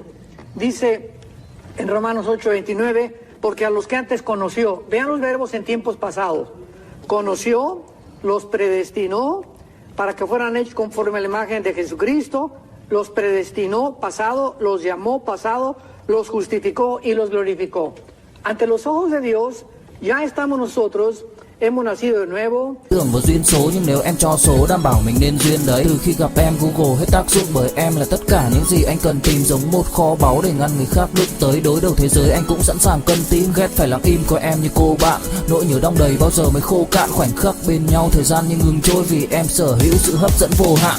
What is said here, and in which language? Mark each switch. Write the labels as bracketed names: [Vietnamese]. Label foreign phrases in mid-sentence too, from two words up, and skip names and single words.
[Spanish] Dice en Romanos 8, 29, porque a los que antes conoció, vean los verbos en tiempos pasados, conoció, los predestinó para que fueran hechos conforme a la imagen de Jesucristo, los predestinó, pasado, los llamó, pasado, los justificó y los glorificó. Ante los ojos de Dios, ya estamos nosotros, hemos nacido de nuevo. [Vietnamese] Tưởng vào duyên số nhưng nếu em cho số đảm bảo mình nên duyên đấy. Từ khi gặp em Google hết tác dụng bởi em là tất cả những gì anh cần tìm, giống một kho báu để ngăn người khác đụng tới. Đối đầu thế giới anh cũng sẵn sàng cân tím, ghét phải lặng im coi em như cô bạn. Nỗi nhớ đong đầy bao giờ mới khô cạn, khoảnh khắc bên nhau thời gian như ngừng trôi vì em sở hữu sự hấp dẫn vô hạn.